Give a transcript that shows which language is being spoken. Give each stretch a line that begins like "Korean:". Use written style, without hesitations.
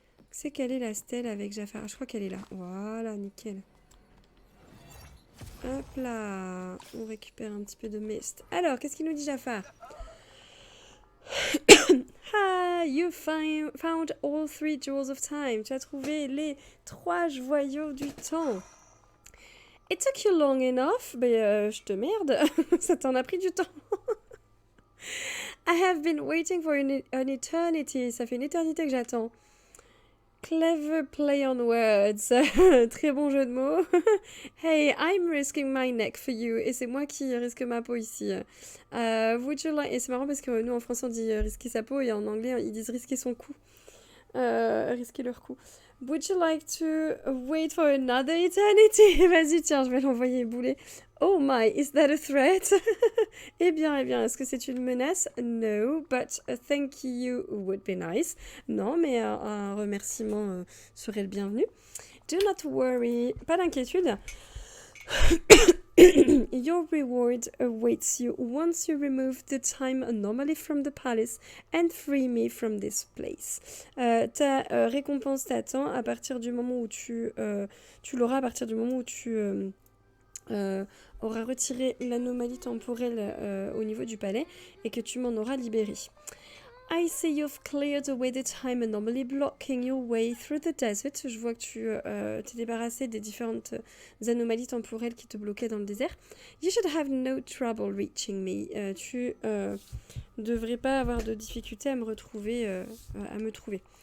French: C'est quelle est la stèle avec Jafar? Je crois qu'elle est là. Voilà, nickel. Hop là. On récupère un petit peu de mist. Alors, qu'est-ce qu'il nous dit Jafar?
English: Ah, you found all 3 jewels of time.
French: Tu as trouvé les 3 joyaux du temps.
English: It took you long enough.
French: Ben, je te merde. Ça t'en a pris du temps.
English: I have been waiting for an eternity.
French: Ça fait une éternité que j'attends.
English: Clever play on words.
French: Très bon jeu de mots.
English: Hey, I'm risking my neck for you.
French: Et c'est moi qui risque ma peau ici.
English: Would you like...
French: Et c'est marrant parce que nous en français on dit risquer sa peau et en anglais ils disent risquer son cou. Risquer leur cou.
English: Would you like to wait for another eternity?
French: Vas-y, tiens, je vais l'envoyer bouler.
English: Oh my, is that a threat?
French: Eh bien, est-ce que c'est une menace?
English: No, but a thank you would be nice.
French: Non, mais un remerciement serait le bienvenu.
English: Do not worry,
French: pas d'inquiétude.
English: Your reward awaits you once you remove the time anomaly from the palace and free me from this place.
French: Ta récompense t'attend à partir du moment où tu l'auras à partir du moment où tu auras retiré l'anomalie temporelle au niveau du palais et que tu m'en auras libéré.
English: I see you've cleared away the time anomaly blocking your way through the desert.
French: Je vois que tu t'es débarrassé des différentes anomalies temporelles qui te bloquaient dans le désert.
English: You should have no trouble reaching me.
French: Tu devrais pas avoir de difficulté à me retrouver, à me trouver.